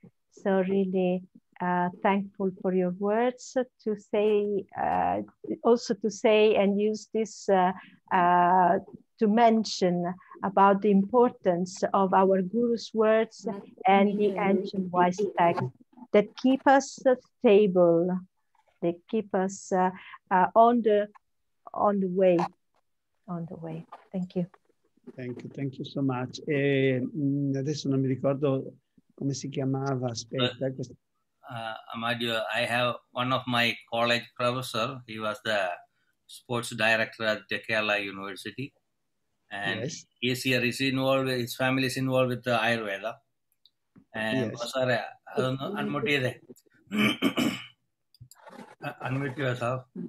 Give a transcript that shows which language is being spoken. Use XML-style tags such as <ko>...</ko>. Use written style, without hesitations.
<en>So really thankful for your words to say, also to say and use this to mention about the importance of our gurus' words and the ancient wise text that keep us stable, they keep us on the way. Thank you. Thank you so much.</en> <it>Adesso non mi ricordo come si chiamava, aspetta.</it> <en>Amadio, I have one of my college professor, he was the sports director at the Kerala University. And yes. He's here, his family is involved with the Ayurveda. And yes. Unmute unmute yourself.</en>